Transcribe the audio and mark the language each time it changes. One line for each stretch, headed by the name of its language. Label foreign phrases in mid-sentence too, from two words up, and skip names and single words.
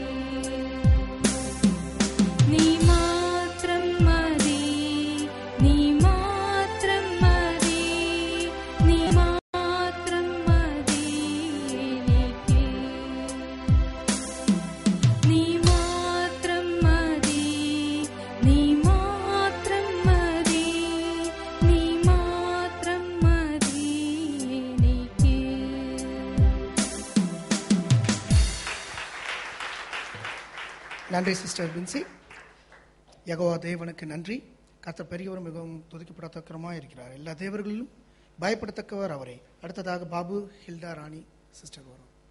Malayalam: നീ മാത്രം മതി, നീ മാത്രം മതി, നീ മാത്രം മതി എനിക്ക്. നീ മാത്രം മതി, നീ മാത്രം മതി, നീ മാത്രം മതി എനിക്ക്.
Tamil: நன்றி சிஸ்டர் பின்சி. யெகோவா தேவனுக்கு நன்றி. கர்த்தர் பெரியவர், மிகவும் துதிக்கப்படத்தக்கவருமாய் இருக்கிறார். எல்லா தேவர்களிலும் பயப்படத்தக்கவர் அவரே. அடுத்ததாக பாபு ஹில்டா ராணி சிஸ்டர் வரும்.